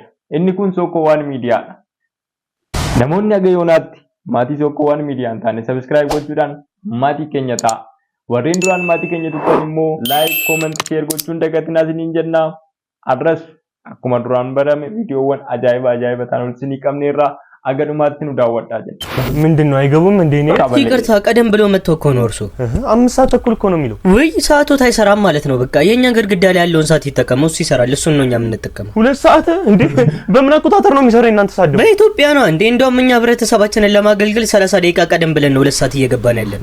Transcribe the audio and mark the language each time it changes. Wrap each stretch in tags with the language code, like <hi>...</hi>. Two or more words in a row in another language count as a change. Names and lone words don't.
<om>Inni kun Sookowwan miidiyaadha. Namoonni aga yoonaatti maatii Sookowwan miidiyaa hin taane subscribe gochuudhaan maatii keenya ta'a. Warreen duraan maatii keenya tuqan immoo</om> <en>like, comment, share</en> <om>gochuun dagatinaa isiniin jenna. Arras akkuma duraan barame viidiyoowwan ajaa'iba ta'an isinii qabneerra.</om> <am>አገዱማት ነው ዳወዳጀ ምንድነው አይገቡም እንዴ ነው ይቅርታ ቀደም ብሎ መጥቶ እኮ ነው እርሱ 5 ሰዓት ተኩል እኮ ነው የሚለው ወይ ሰዓቱ ታይሰራም ማለት ነው በቃ የኛ ግድግዳ ላይ ያለውን ሰዓት ይተከመው እሱ ይሰራል እሱን ነው እኛ የምንተከመው 2 ሰዓት እንዴ በምን አቆጣጠር ነው የሚሰራው እናንተ ሳደው በኢትዮጵያ ነው እንዴ እንደውም እኛ ህብረተሰባችንን ለማገልገል 30 ደቂቃ ቀደም ብለን ነው 2 ሰዓት እየገባን ያለን</am>